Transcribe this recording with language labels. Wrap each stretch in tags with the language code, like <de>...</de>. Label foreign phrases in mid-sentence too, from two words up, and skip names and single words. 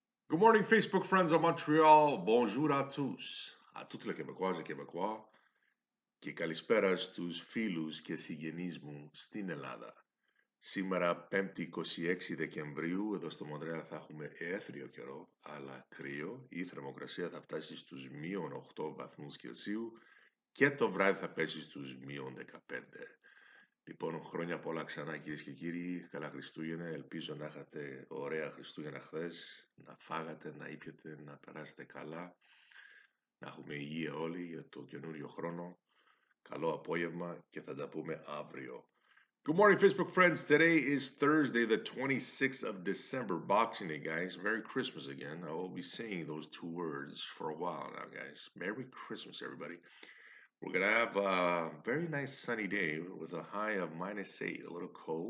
<en>Good morning, Facebook friends of Montreal.</en> <fr>Bonjour à tous. A toutes les Québécoises et Québécois.</fr> <el>Και καλησπέρα στους φίλους και συγγενείς μου στην Ελλάδα. Σήμερα, 5η 26 Δεκεμβρίου, εδώ στο Μοντρέα θα έχουμε έθριο καιρό, αλλά κρύο. Η θερμοκρασία θα φτάσει στους μείον 8 βαθμούς Κελσίου και το βράδυ θα πέσει στους μείον 15. Λοιπόν, χρόνια πολλά ξανά κυρίες και κύριοι. Καλά Χριστούγεννα. Ελπίζω να είχατε ωραία Χριστούγεννα χθες, να φάγατε, να ήπιατε, να περάσετε καλά, να έχουμε υγεία όλοι για το καινούριο χρόνο. Καλό απόγευμα και θα τα πούμε αύριο.</el> <en>Good morning, Facebook friends. Today is Thursday, the 26th of December, Boxing Day, guys. Merry Christmas again. I will be saying those two words for a while now, guys. Merry Christmas, everybody. We're going to have a very nice sunny day with a high of -8, a little cold.</en>